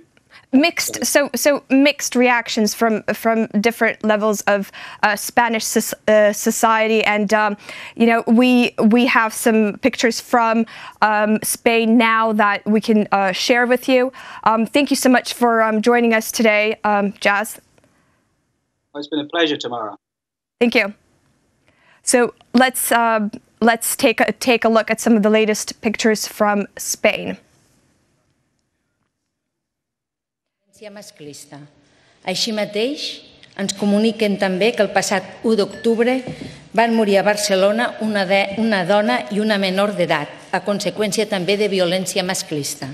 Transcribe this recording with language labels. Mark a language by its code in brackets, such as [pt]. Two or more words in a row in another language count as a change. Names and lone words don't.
[en] Mixed, so mixed reactions from different levels of Spanish society, and we have some pictures from Spain now that we can share with you. Thank you so much for joining us today, Jaz. Well, it's been a pleasure, Tamara. Thank you. So let's take a look at some of the latest pictures from Spain. [ca] Masclista. Així mateix, ens comuniquen també que el passat 1 d'octubre van morir a Barcelona una dona i una menor d'edat, a conseqüència també de violència masclista.